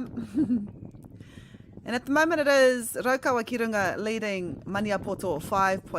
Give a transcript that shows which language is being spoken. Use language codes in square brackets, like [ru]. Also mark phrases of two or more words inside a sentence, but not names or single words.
[en] And at the moment it is Raukawa ki runga leading Maniapoto 5 points to 2.